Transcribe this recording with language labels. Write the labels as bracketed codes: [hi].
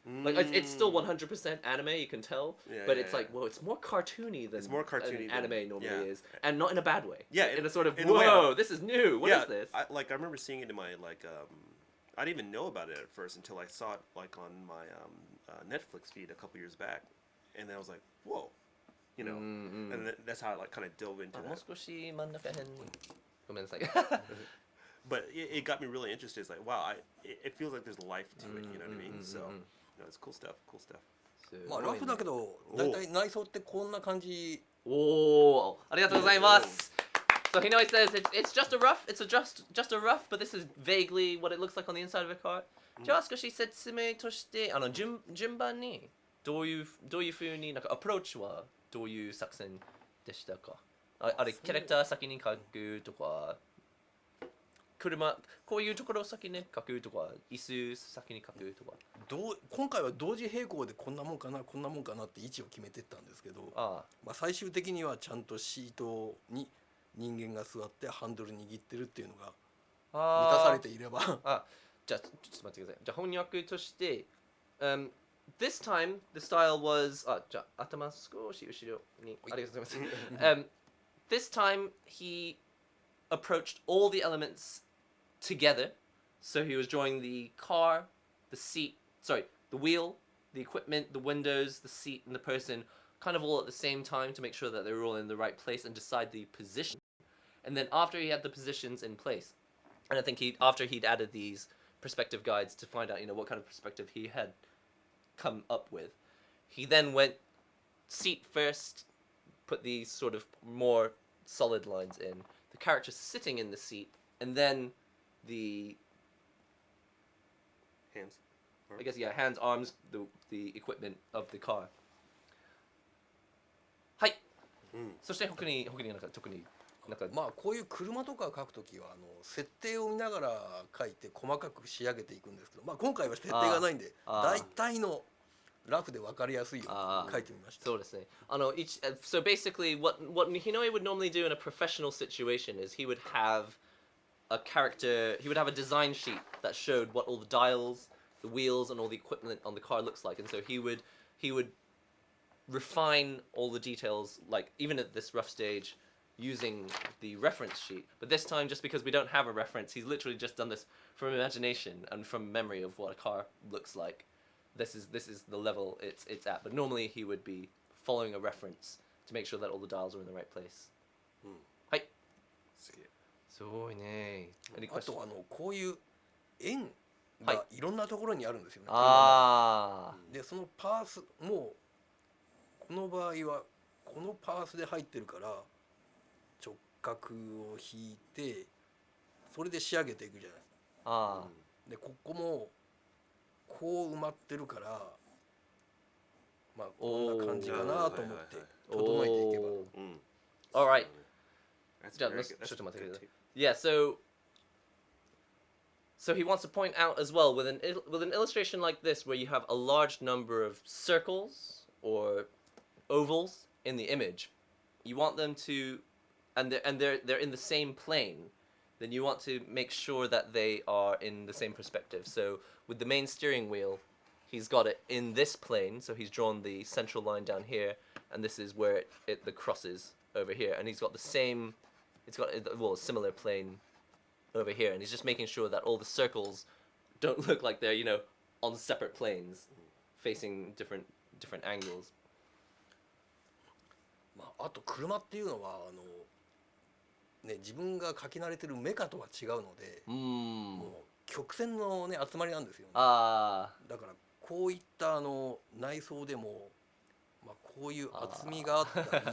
[en] Like it's still 100% anime, you can tell, but it's like, well, it's more cartoony than an anime normally is, and not in a bad way. Yeah, in a sort of whoa, this is new. What is this? I remember seeing it in my I didn't even know about it at first until I saw it like on my Netflix feed a couple years back, and then I was like, whoa, you know, and that's how I like kind of dove into that. [ja] もう少し真ん中辺にごめんなさい [en] But it got me really interested. It's like, wow, it feels like there's life to it. You know what I mean? So, no, it's cool stuff. Cool stuff. [ja] まあラフだけど、だいたい内装ってこんな感じ。おー、ありがとうございます。 [en] So Hinoi says it's just a rough. It's just a rough, but this is vaguely what it looks like on the inside of a car. [ja] じゃあ少し説明として順番にどういう風になんかアプローチはどういう作戦でしたか。あれキャラクター先に描くとか。車こういうところを先に書くとか椅子先に書くとか今回は同時並行でこんなもんかなって位置を決めてったんですけど、まあ、最終的にはちゃんとシートに人間が座ってハンドル握ってるっていうのが満たされていればじゃあちょっと待ってください。じゃあ翻訳として、 [en] this time the style was [ja] じゃあ頭少し後ろにありがとうございます。 [en] This time he approached all the elements together. So he was drawing the car, the seat, the wheel, the equipment, the windows, the seat, and the person kind of all at the same time to make sure that they were all in the right place and decide the position. And then after he had the positions in place, and I think after he'd added these perspective guides to find out, you know, what kind of perspective he had come up with, he then went seat first, put these sort of more solid lines in, the character sitting in the seat, and then the hands. I guess hands, arms, the equipment of the car. [ja] はい。そして他になんか特になんかまあこういう車とか描くときは設定を見ながら描いて細かく仕上げていくんですけど、まあ今回は設定がないんで大体のラフで分かりやすいように書いてみました。そうですね。 [en] So basically what Hinoi would normally do in a professional situation is he would have a design sheet that showed what all the dials, the wheels, and all the equipment on the car looks like, and so he would refine all the details, like even at this rough stage, using the reference sheet. But this time, just because we don't have a reference, he's literally just done this from imagination and from memory of what a car looks like. This is the level it's at. But normally he would be following a reference to make sure that all the dials are in the right place. [ja] はい。すげえ。すごいね。 [en] Any あ questions? [ja] とこういう円がいろんなところにあるんですよね。あでそのパースもこの場合はこのパースで入ってるから直角を引いてそれで仕上げていくじゃない。あ。でここもこう埋まってるからまあこんな感じかなと思って整えていけば。 [en] Alright. [ja] じゃあ、ちょっと待ってください。 [en] Yeah, so he wants to point out as well with an illustration like this where you have a large number of circles or ovals in the image, you want them to and they're in the same plane, then you want to make sure that they are in the same perspective. So with the main steering wheel, he's got it in this plane, so he's drawn the central line down here, and this is where the crosses over here, and he's got the same, it's got a similar plane over here, and he's just making sure that all the circles don't look like they're, on separate planes, facing different angles. [ja] まあ、あと車っていうのはね、自分が描き慣れてるメカとは違うので、もう曲線のね集まりなんですよ、ね。だからこういった内装でも、まあ、こういう厚みがあったり、